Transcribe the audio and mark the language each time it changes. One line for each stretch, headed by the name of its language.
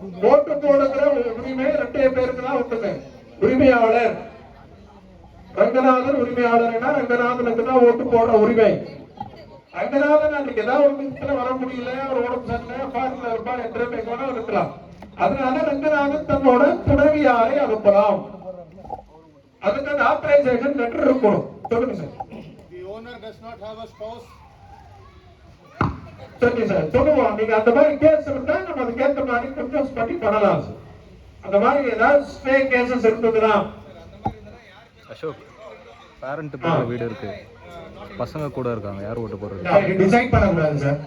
Tamil: ஓட்டு போடுகிற உரிமை 2 பேருக்கு தான் உண்டுங்க. உரிமையாளர் ரங்கநாதன் உரிமையாளர்னா ரங்கநாதனுக்கு தான் ஓட்டு போடுற உரிமை. ரங்கநாதன் அன்னைக்கு ஏதாவது ஒரு நிமிஷத்துல வர முடியல, அவர் உடம்பு சரியில்லை, ஃபாரின்ல இருப்பா, எத்தனை பேர் இருக்கலாம். அதனால ரங்கநாதன் தன்னோட துணைவியாரை அனுப்பலாம். அதுக்கு அந்த ஆத்தரைசேஷன் லெட்டர் இருக்கணும். சொல்லுங்க sir.
English: The owner does not have a spouse.
Tamil: சரி சார், சொல்லுவோம். நீங்க அந்த மாதிரி கேஸ் இருந்தா நம்ம அதுக்கேற்ற மாதிரி கொஞ்சம் பண்ணி பண்ணலாம் சார். அந்த மாதிரி ஏதாவது ஸ்டே கேசஸ் இருந்ததுன்னா அசோக் பேரண்ட் போற வீடு இருக்கு, பசங்க கூட இருக்காங்க, யார் ஓட்டு போடுறது டிசைட் பண்ண கூடாது சார்.